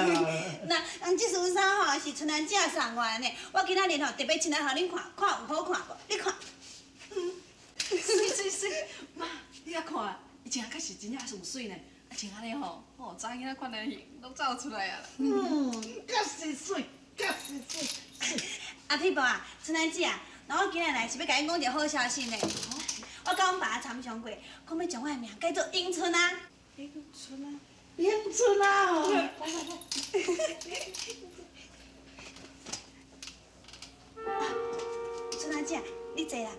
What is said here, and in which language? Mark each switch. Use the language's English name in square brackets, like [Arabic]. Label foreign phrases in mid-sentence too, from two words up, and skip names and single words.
[Min Nan Chinese] 那这束衫吼是春兰姐送我的呢，我今仔日吼特别请来互恁看，看有好看无？你看。水，妈，你遐看，伊穿啊确实真正有水呢，啊穿安尼吼，哦，查囡仔款的型拢走出来啊啦。确实水，确实水。阿皮婆啊，春兰姐啊，那我今日来是要甲你讲一个好消息呢。我甲阮爸参详过，讲要将我的名改做迎春啊。迎春啊！迎春啊！吼。春兰姐，你坐啦。